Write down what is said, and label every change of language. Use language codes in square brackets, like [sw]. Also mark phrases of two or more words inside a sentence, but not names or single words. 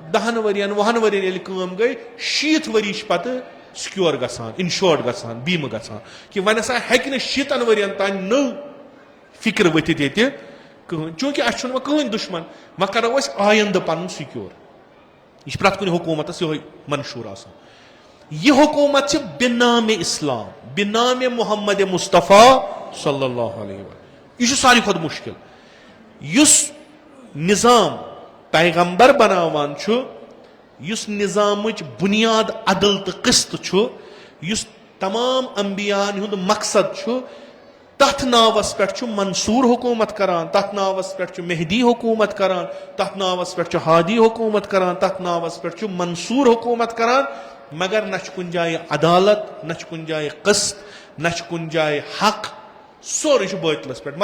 [ks] 10 ؤرین 20 ؤرین ییٚلہِ کٲم گٔے 60 ؤری چھِ پتہٕ سکیور گژھان انشورڈ گژھان بیٖمہٕ گژھان کہِ وۄنۍ ہسا ہیٚکہِ نہٕ 60 ؤرین تانۍ نٔو فکر ؤتھِتھ ییٚتہِ کٕہٕنۍ چوٗنکہِ اسہِ چھُنہٕ وۄنۍ کٕہٕنۍ دُشمن وۄنۍ کرو أسۍ آیندٕ پنُن سکیور. یہِ چھُ پرٛٮ۪تھ کُنہِ حکوٗمتس یِہوے منشور آسان. یہِ حکوٗمت چھِ بِنامِ اسلام بِنامِ محمد مصطفیٰ [ar] صلی اللہ علیہ وسلم. [ks] یہِ چھُ ساروی کھۄتہٕ مُشکِل. یُس نظام پیغمبر بناوان چھُ یُس نظامٕچ بُنیاد عدل تہٕ قسط چھُ یُس تمام انبیاہن ہُنٛد مقصد چھُ تتھ ناوس پٮ۪ٹھ چھُ منصوٗر حکوٗمت کران تتھ ناوس پٮ۪ٹھ چھُ مہدی حکوٗمت کران تتھ ناوس پٮ۪ٹھ چھُ ہادی حکوٗمت کران تتھ ناوس پٮ۪ٹھ چھُ منصوٗر حکوٗمت کران مگر نہ چھُ کُنہِ جایہِ عدالت نہ چھُ کُنہِ جایہِ قسط نہ چھُ کُنہِ جایہِ حق سورُے چھُ بٲطلس پٮ۪ٹھ.